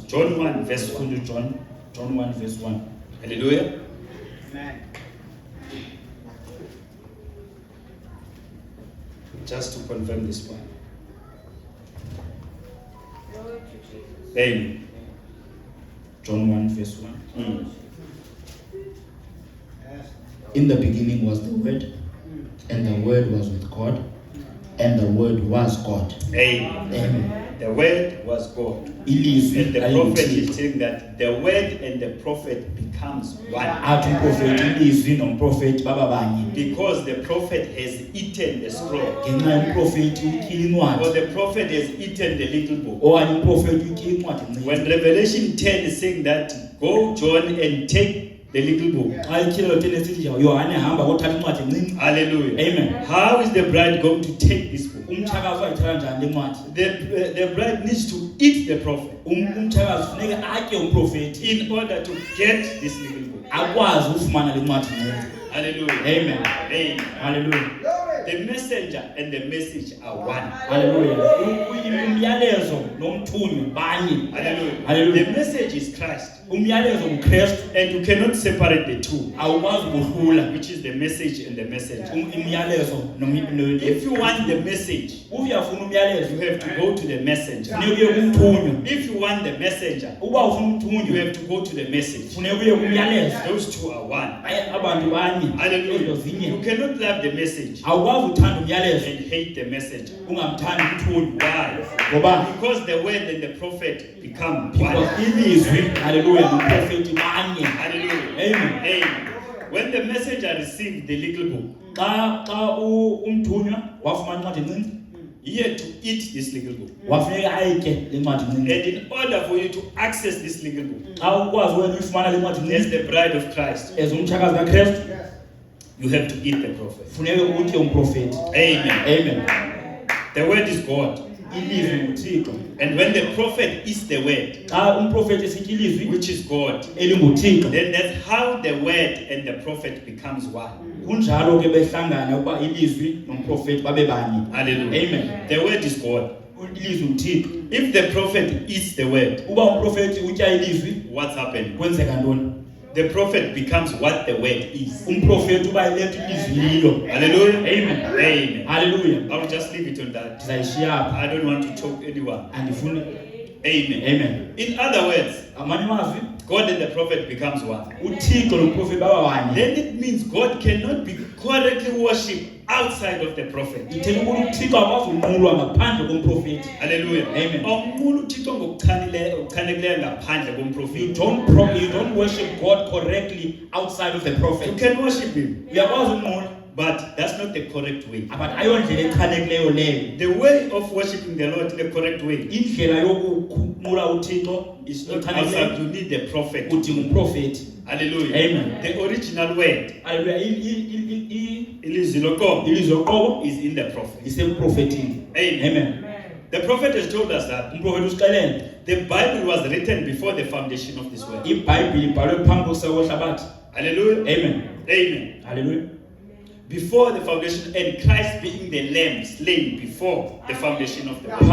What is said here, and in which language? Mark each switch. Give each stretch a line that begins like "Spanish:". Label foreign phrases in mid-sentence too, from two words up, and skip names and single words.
English: John 1 verse 1.
Xhosa: Sifunde John 1 verse 1.
English: Hallelujah. Just to confirm this one. Amen. John 1 verse 1. In the beginning was the Word, and the Word was with God, and the Word was God. Amen. Amen. The word was God.
Xhosa: Ilizwi
English: And the prophet is
Xhosa: laliyithixo.
English: saying that the word and the prophet becomes one.
Xhosa: Athi umprofeti ilizwi nomprofeti baba banye.
English: Because the prophet has eaten the scroll.
Xhosa: Ngenxa yomprofeti utyile
English: Or
Xhosa: incwadi.
English: the prophet has eaten the little book.
Xhosa: Okanye umprofeti utyile incwadi encinci.
English: When Revelation 10 is saying that, go John and take the little book.
Xhosa: Xa ityhilelo 10 esithi Yohane hamba kothatha incwadi encinci.
English: Hallelujah. Amen. How is the bride going to take this book?
Xhosa: Umtshakazi uyayithatha njani le ncwadi?
English: The bride needs to eat the prophet
Xhosa: Umtshakazi funeke atye umprofeti
English: in order to get this little book.
Xhosa: akwazi ufumana le ncwadi encinci.
English: Hallelujah. Amen. Amen. Hallelujah. The messenger and the message are one. Hallelujah.
Xhosa: Umyalezo nomthunywa banye.
English: Hallelujah. Hallelujah. The message is Christ.
Xhosa: Umyalezo nguKristu,
English: And you cannot separate the two,
Xhosa: awukwazi ukuhlula
English: which is the message and the messenger.
Xhosa: umyalezo
English: If you want the message,
Xhosa: ufuna umyalezo
English: you have to go to the messenger.
Xhosa: funeka uye kumthunywa.
English: If you want the messenger,
Xhosa: Uba ufuna
English: you
Xhosa: umthunywa
English: have to go to the message.
Xhosa: funeka uye kumyalezo.
English: Those two are one.
Xhosa: Abantu banye, ezo
English: Hallelujah.
Xhosa: zinye.
English: You cannot love the message
Xhosa: Awukwazi uthanda umyalezo
English: and hate the messenger.
Xhosa: ungamthandi umthunywa.
English: Why?
Xhosa: Ngoba
English: Because the word and the prophet become because one.
Xhosa: ilizwi, haleluya, nomprofeti banye.
English: Hallelujah. Amen. Amen. When the messenger received the little book,
Xhosa: Xa umthunywa wafumana incwadi encinci,
English: he had to eat this little book.
Xhosa: wafuneka ayitye le ncwadi
English: And
Xhosa: encinci.
English: in order for you to access this little book,
Xhosa: Xa ukwazi wena uyifumana le ncwadi
English: as
Xhosa: encinci
English: the bride of Christ,
Xhosa: as umtshakazi kaKristu,
English: you have to eat the prophet.
Xhosa: funeka utye umprofeti.
English: Amen. Amen. The word is God.
Xhosa: Ilizwi nguThixo.
English: And when the prophet is the word,
Xhosa: Xa umprofeti esitya ilizwi
English: which is God,
Xhosa: elinguThixo,
English: then that's how the word and the prophet becomes one.
Xhosa: kunjalo ke behlangana ukuba ilizwi nomprofeti babe banye.
English: Hallelujah. Amen. The word is God. Ilizwi nguThixo. If the prophet eats the word,
Xhosa: Uba umprofeti utya ilizwi
English: what's happening?
Xhosa: kwenzeka ntoni?
English: The prophet becomes what the word is.
Xhosa: Umprofeti uba iletha ilizwi lilo.
English: Hallelujah. Amen. Amen. Hallelujah. I will just leave it on that.
Xhosa: Ndizayishiya apha.
English: I don't want to choke anyone.
Xhosa: Andifuni.
English: Amen. Amen. In other words,
Xhosa: Amanye amazwi,
English: God and the prophet becomes one.
Xhosa: uThixo nomprofeti baba banye.
English: Then it means God cannot be correctly worshipped outside of the prophet.
Xhosa: Ithetha ukuthi uThixo akwazi ukunqulwa ngaphandle komprofeti.
English: Hallelujah. Amen.
Xhosa: Awunqula uThixo ngokuchanekileyo ngaphandle
English: You
Xhosa: komprofeti.
English: you don't worship God correctly outside of the You prophet. can worship him,
Xhosa: Uyakwazi ukunqula,
English: but that's not the correct way.
Xhosa: but ayondlela echanekileyo leyo.
English: The way of worshiping the Lord in the correct way
Xhosa: Indlela yokunqula uThixo
English: is not
Xhosa: echanekileyo
English: outside. You need the prophet.
Xhosa: udinga umprofeti.
English: Hallelujah. Amen. The original word,
Xhosa: Haleluya. ilizwi loqobo, Ilizwi loqobo
English: is in the prophet.
Xhosa: lisemprofetini.
English: Amen. Amen. The prophet has told us that
Xhosa: Umprofeti usixelele
English: the Bible was written before the foundation of this world.
Xhosa: iBhayibhile ibhalwe phambi kokuseka kwehlabathi.
English: Hallelujah. Amen. Amen.
Xhosa: Haleluya.
English: Before the foundation, and Christ being the lamb slain before the foundation of the world.